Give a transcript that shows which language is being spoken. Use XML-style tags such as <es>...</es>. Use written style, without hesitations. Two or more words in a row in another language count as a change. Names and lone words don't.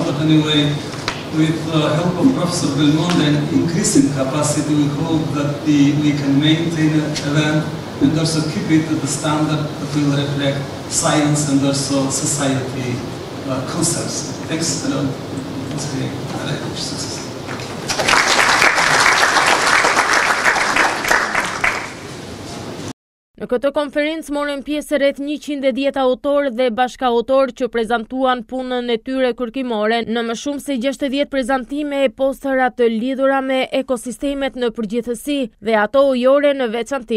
<en>But anyway, with the help of Professor Belmonte and increasing capacity, we hope that we can maintain an event and also keep it at the standard that will reflect science and also society concepts. Thanks a lot. It's very success.</en> <sq>Në këtë konferencë morën pjesë rreth 110 autorë dhe bashkëautorë që prezantuan punën e tyre kërkimore në më shumë se 60 prezantime e postera të lidhura me ekosistemet në përgjithësi dhe ato ujore në veçanti.</sq>